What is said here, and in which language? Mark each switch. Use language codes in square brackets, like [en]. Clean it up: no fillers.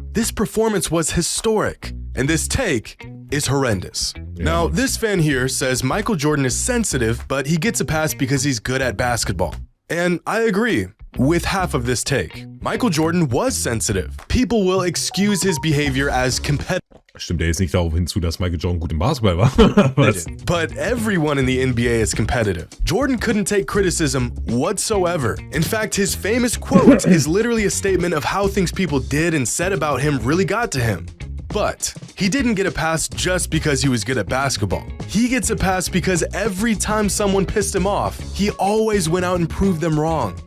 [en] This performance was historic, and this take is horrendous. Now, this fan here says Michael Jordan is sensitive, but he gets a pass because he's good at basketball. And I agree with half of this take. Michael Jordan was sensitive. People will excuse his behavior as competitive. [de] Stimmt er jetzt nicht darauf hinzu, dass Michael Jordan gut im Basketball war? Was? [en] But everyone in the NBA is competitive. Jordan couldn't take criticism whatsoever. In fact, his famous quote is literally a statement of how things people did and said about him really got to him. But he didn't get a pass just because he was good at basketball. He gets a pass because every time someone pissed him off, he always went out and proved them wrong.